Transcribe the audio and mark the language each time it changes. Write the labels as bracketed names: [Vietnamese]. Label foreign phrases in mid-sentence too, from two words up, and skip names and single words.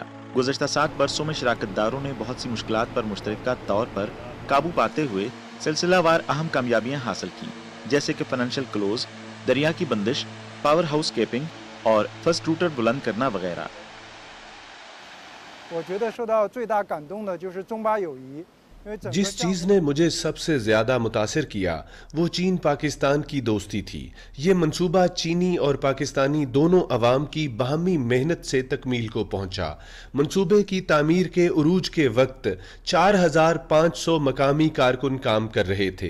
[Urdu] گزشتہ 7 ورشوں میں شراکت داروں نے بہت سی مشکلات پر مشترکہ طور پر قابو پاتے ہوئے سلسلہ وار اہم کامیابیاں حاصل کی، جیسے کہ [English] financial close, [Urdu] دریا کی بندش, [English] power house capping [Urdu] اور [English] first rotor [Urdu] بلند کرنا وغیرہ. [Chinese] 我觉得受到最大感动的就是中巴友谊，因 [Urdu] جس چیز نے مجھے سب سے زیادہ متاثر کیا وہ چین پاکستان کی دوستی تھی. یہ منصوبہ چینی اور پاکستانی دونوں عوام کی باہمی محنت سے تکمیل کو پہنچا. منصوبے کی تعمیر کے عروج کے وقت 4500 مقامی کارکن کام کر رہے تھے.